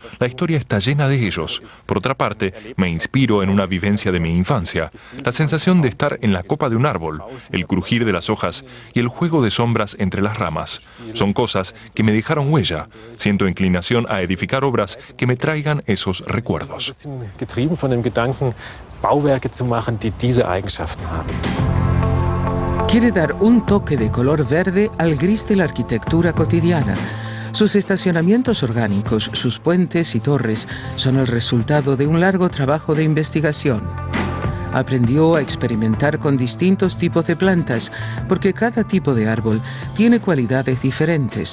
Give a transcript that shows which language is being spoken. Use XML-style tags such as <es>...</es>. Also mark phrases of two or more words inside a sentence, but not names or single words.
<es>La historia está llena de ellos. Por otra parte, me inspiro en una vivencia de mi infancia. La sensación de estar en la copa de un árbol, el crujir de las hojas y el juego de sombras entre las ramas. Son cosas que me dejaron huella. Siento inclinación a edificar obras que me traigan esos recuerdos.</es> <de>Getrieben von dem Gedanken, Bauwerke zu machen, die diese Eigenschaften haben.</de> <es>Quiere dar un toque de color verde al gris de la arquitectura cotidiana. Sus estacionamientos orgánicos, sus puentes y torres son el resultado de un largo trabajo de investigación. Aprendió a experimentar con distintos tipos de plantas, porque cada tipo de árbol tiene cualidades diferentes.</es>